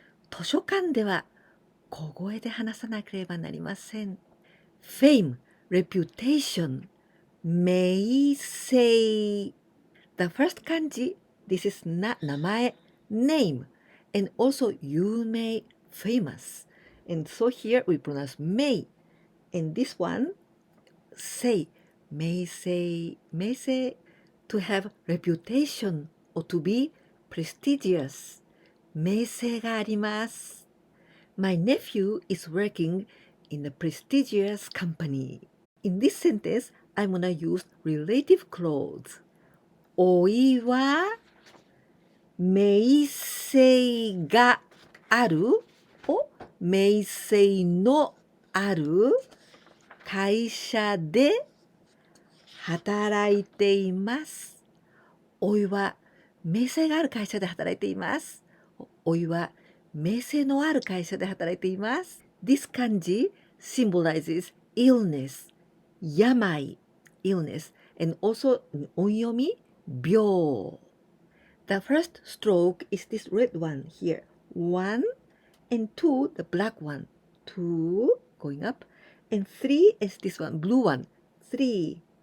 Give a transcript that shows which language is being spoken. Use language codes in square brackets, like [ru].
[ja] 図書館では小声で話さなければなりません。 [en] Fame, reputation, 名声。 The first kanji, this is 名前 name, and also 有名 famous. And so here we pronounce 名.And this one, say, 名声 to have reputation or to be prestigious. [ja] 名声があります。 [en] My nephew is working in a prestigious company. In this sentence, I'm gonna use relative clause. [ja] おいは名声があるを名声のある会社で働いています。おいは名声がある会社で働いています。おいは名声のある会社で働いています。 [en] This kanji symbolizes illness, [ja] 病 [en] illness, and also in onyomi, byo. The first stroke is this red one here. 1 and 2, the black one. 2, going up. And 3 is this one, blue one. 3.